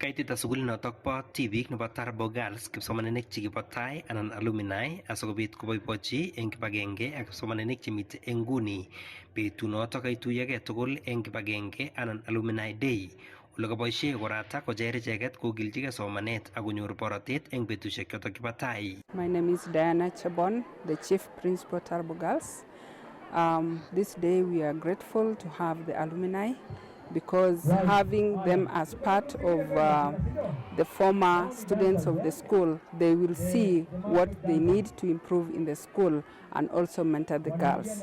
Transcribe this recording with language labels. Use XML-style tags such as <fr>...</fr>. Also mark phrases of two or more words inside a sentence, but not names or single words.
<kln>Kaitita sugulinotok po tibik nebo Tarbo Girls kipsomaninik chekibo tai anan alumni asikobit koboibochi eng kibagenge ak kipsomaninik chemite eng nguni betunotok kaituyogei tugul eng kibagenge anan</kln> <en>alumni day</en> <kln>ole kaboisie korata kocher icheket kogiljigei somanet ak konyor borotet eng betusiek chotok kibo tai.</kln> <en>My name is Diana Chabon, the Chief Principal Tarbo Girls. This day we are grateful to have the alumni because having them as part of the former students of the school, they will see what they need to improve in the school and also mentor the girls.</en>